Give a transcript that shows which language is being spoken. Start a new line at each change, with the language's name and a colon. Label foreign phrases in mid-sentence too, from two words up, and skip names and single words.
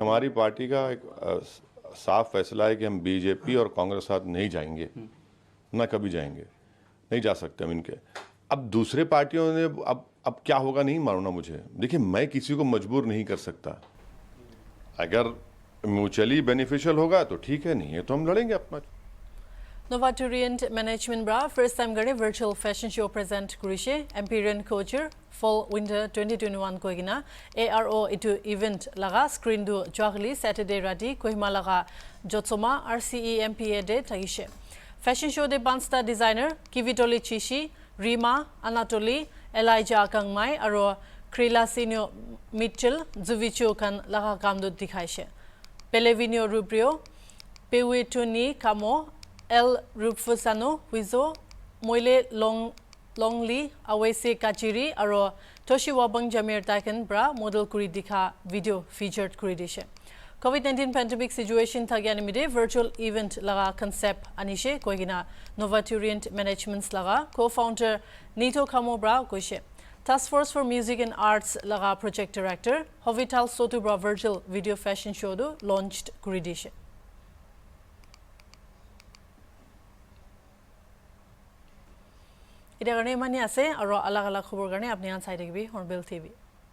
Hindi: हमारी पार्टी का एक साफ फैसला है कि हम BJP और कांग्रेस के साथ नहीं जाएंगे, ना कभी जाएंगे, नहीं जा सकते हम इनके। अब दूसरे पार्टियों ने अब क्या होगा नहीं मालूम ना मुझे। देखिए मैं किसी को मजबूर नहीं कर सकता, अगर
English: mutually beneficial
Hindi: होगा तो ठीक है, नहीं है तो हम लड़ेंगे अपना।
Naga Pidgin: Novaturient Management Bra
English: first time
Naga Pidgin: gane
English: virtual fashion show
Naga Pidgin: present kurishe Empyrean Couture Fall Winter 2021 koigina ARO itu event laga screen du jagli Saturday rati Kohima laga Jotsoma RCEMPA de tagishe
English: fashion show
Naga Pidgin: de Bansta designer Kivitoli Chishi Rima Anatoly Elijah Kangmai aro Krila Sinio Mitchell Zuvicho kan laga kamdu dikhaishe Pelevino Rubrio Pewituni Kamo El Rufusano Wizo Moile Longli Awese Kachiri aro Toshiwa Bang Jamir Taiken Bra model kuri dikha
English: video featured
Naga Pidgin: kuri dishe
English: COVID-19 pandemic situation
Naga Pidgin: thagianimide
English: virtual event
Naga Pidgin: laga concept anishe koigina Novaturient Managements laga co-founder Nito Kamo Bra koishe Task Force for Music and Arts laga
English: project director
Naga Pidgin: Hovital Sotu Bra
English: virtual video fashion show
Naga Pidgin: do launched kuri dishe। इधर करने मानी आसे और अलग अलग खबर करने अपने यहाँ साइड के भी हॉर्नबिल TV